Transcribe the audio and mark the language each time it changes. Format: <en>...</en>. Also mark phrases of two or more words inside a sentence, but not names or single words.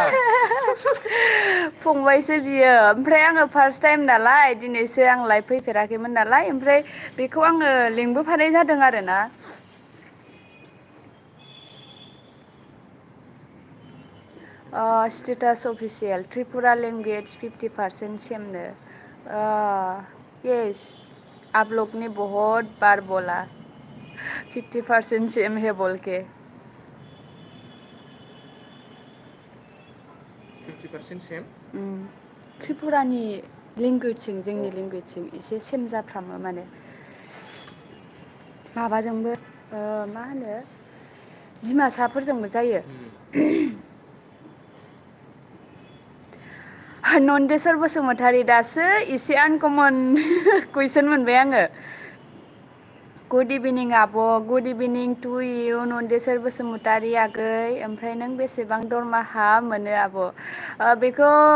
<brx>दङ फंबायसो बियो ओमफ्राय आङो</brx> <en>first time</en> <brx>नालाय दिनैसो आं लायफैफेराखैमोन नालाय ओमफ्राय बेखौ आङो लिंबोफानाय जादों आरोना</brx> <en>status official Tripura language</en> <brx>50% सेमनो</brx> <hi>यस आप लोग ने बहुत बार बोला 50% सेम है बोल के</hi> <brx>50% सेम त्रिपुरानि लेंगुवेजजों जोंनि लेंगुवेजजों एसे सेम जाफ्रामो माने माबाजोंबो मा होनो डिमासाफोरजोंबो जायो नन्देस्वर बसुमतारी दासो एसे</brx> <en>uncommon question</en> <brx>मोनबाय आङो</brx> <en>good evening</en> <brx>आब'</brx> <en>good evening to you</en> <brx>नन्देस्वर बसुमतारी आगै ओमफ्राय नों बेसेबां दरमाहा मोनो आब' बेखौ</brx>